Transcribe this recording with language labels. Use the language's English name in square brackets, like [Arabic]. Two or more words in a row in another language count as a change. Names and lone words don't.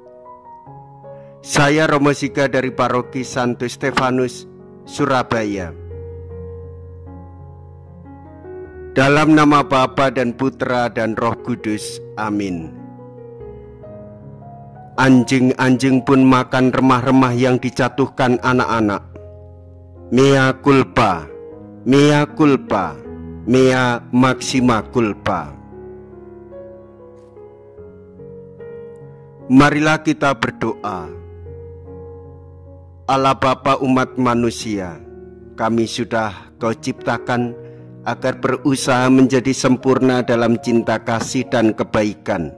[Indonesian] Saya Romo Siga dari Paroki Santo Stefanus, Surabaya. Dalam nama Bapa dan Putra dan Roh Kudus, amin. Anjing-anjing pun makan remah-remah yang dijatuhkan anak-anak. [Latin] Mea culpa, mea culpa, mea maxima culpa. [Indonesian] Marilah kita berdoa. Allah Bapa umat manusia, kami sudah Kau ciptakan agar berusaha menjadi sempurna dalam cinta kasih dan kebaikan.